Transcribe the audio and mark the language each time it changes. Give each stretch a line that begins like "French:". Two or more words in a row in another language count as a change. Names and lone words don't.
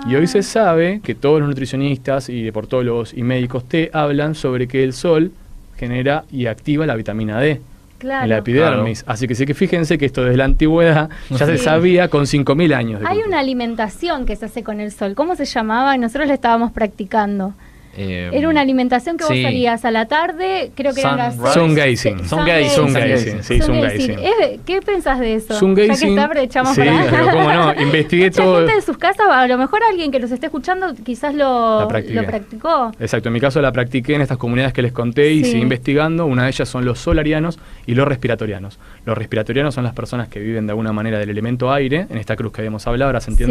Spanish: Y hoy se sabe que todos los nutricionistas y deportólogos y médicos te hablan sobre que el sol genera y activa la vitamina D Claro. en la epidermis. Así que sí que fíjense que esto desde la antigüedad ya se Sí. sabía con 5.000 años. De Hay cultura. una alimentación que se hace con el sol. ¿Cómo se llamaba? Y nosotros la estábamos practicando. Era una alimentación que vos sí. salías a la tarde, creo que eran las Sunrise.
English: Sun gazing. Sun gazing. Sun gazing, sí, sun gazing.
Spanish: ¿Qué pensás de eso? Sun Ya que gazing, está, aprovechamos sí, para... pero cómo no, investigué Mucha todo. gente de sus casas, a lo mejor alguien que los esté escuchando quizás La lo practiqué. practicó. Exacto, en mi caso la practiqué en estas comunidades que les conté y Sí. seguí investigando. Una de ellas son los solarianos y los respiratorianos. Los respiratorianos son las personas que viven de alguna manera del elemento aire, en esta cruz que habíamos hablado, ahora se entiende